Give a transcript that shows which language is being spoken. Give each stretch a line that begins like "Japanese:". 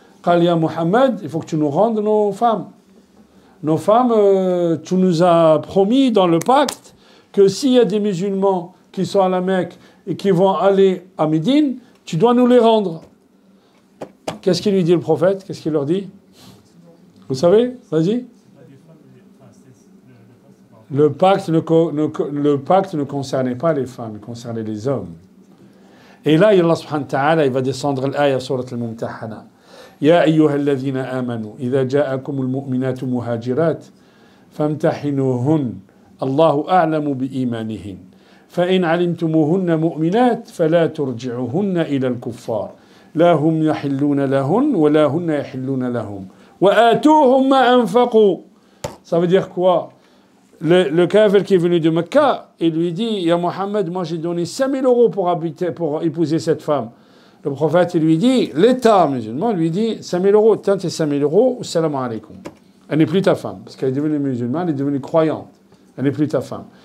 French: Qalia Muhammad, il faut que tu nous rendes nos femmes. Nos femmes, tu nous as promis dans le pacte que s'il y a des musulmans qui sont à la Mecque et qui vont aller à Médine, tu dois nous les rendre. Qu'est-ce qu'il lui dit le prophète? Qu'est-ce qu'il leur dit? Vous savez? Vas-y. Le pacte ne concernait pas les femmes, il concernait les hommes. Et là, Allah subhanahu wa ta'ala, il va descendre l'ayah surat al-Mumtahana.
Arabic: يا أيها الذين آمنوا إذا جاءكم المؤمنات مهاجرات فامتحنوهن الله أعلم بإيمانهن فإن علمتموهن مؤمنات فلا ترجعوهن إلى الكفار لا هم يحلون لهن ولا هن يحلون لهم وآتوهم ما أنفقوا.
French: Ça veut dire quoi? Le kafir qui est venu de Mecca, il lui dit, Ya Mohammed, moi j'ai donné 5000 € pour épouser cette femme. Le prophète, il lui dit, l'État musulman lui dit, 5000 €, tiens tes 5000 €, salam alaikum. Elle n'est plus ta femme, parce qu'elle est devenue musulmane, elle est devenue croyante. Elle n'est plus ta femme.